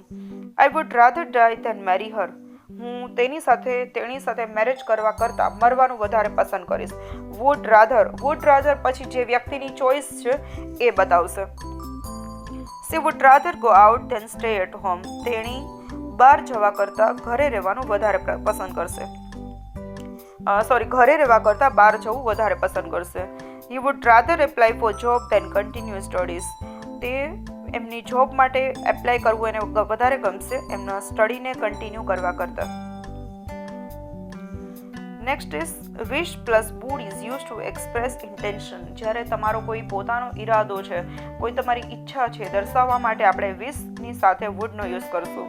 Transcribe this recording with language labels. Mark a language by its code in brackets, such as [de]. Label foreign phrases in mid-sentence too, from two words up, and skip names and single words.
[en] I would rather die than marry her. [gu] હું તેની સાથે મેરેજ કરવા કરતાં મરવાનું વધારે પસંદ કરીશ. [en] would rather [gu] પછી જે વ્યક્તિની ચોઇસ છે એ બતાવશે. [en] She would rather go out than stay at home. [gu] તેણી બહાર જવા કરતાં ઘરે રહેવાનું વધારે પસંદ કરશે. ઘરે રહેવા કરતાં બહાર જવું વધારે પસંદ કરશે. [en] He would rather apply for job than continue studies. [gu] તે એમની જોબ માટે એપ્લાય કરવું એને વધારે ગમશે એમના સ્ટડીને કન્ટિન્યુ કરવા કરતાં. [en] next is wish plus would is use to express intention. [gu] જ્યારે તમારો કોઈ પોતાનો ઈરાદો છે, કોઈ તમારી ઈચ્છા છે દર્શાવવા માટે આપણે વિશની સાથે વુડનો યુઝ કરશું.